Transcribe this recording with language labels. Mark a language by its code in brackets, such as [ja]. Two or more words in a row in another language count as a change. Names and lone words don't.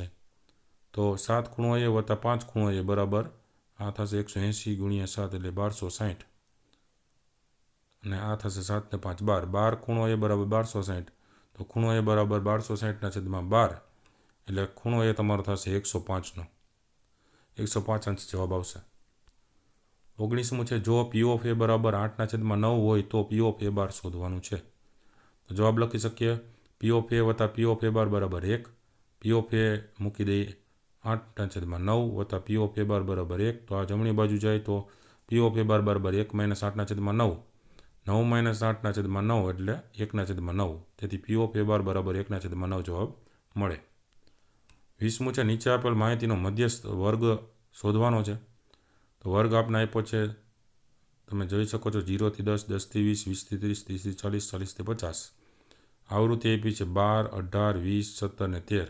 [gu] તો 7 ખૂણો a વત્તા 5 ખૂણો a બરાબર આ થશે 180 ગુણ્યા 7 એટલે 1260. અને આ થશે 7 ને 5 12. 12 ખૂણો a બરાબર 1260. તો ખૂણો a બરાબર 1260/12 એટલે ખૂણો a તમારો થશે 105નો. 105 અંશ જવાબ આવશે. 19મું છે જો [en] p of a [gu] બરાબર 8/9 હોય તો [en] p of a [gu] બાર શોધવાનું છે. તો જવાબ લખી શકીએ [en] p of a [gu] વત્તા [en] p of a [gu] બાર બરાબર 1. [en] p of a [gu] મૂકી દઈએ 8/9 વત્તા [en] p of a [gu] બાર બરાબર 1. તો આ જમણી બાજુ જાય તો [en] p of a [gu] બાર બરાબર 1 - 8/9. 9 - 8/9 એટલે 1/9. તેથી [en] p of a [gu] બાર બરાબર 1/9 જવાબ મળે. 20મું છે નીચે આપેલ માહિતીનો મધ્યસ્થ વર્ગ શોધવાનો છે. તો વર્ગ આપને આપ્યો છે તમે જોઈ શકો છો 0 થી 10, 10 થી 20, 20 થી 30, 30 થી 40, 40 થી 50. આવૃત્તિ આપી છે 12, 18, 20, 17 ને 13.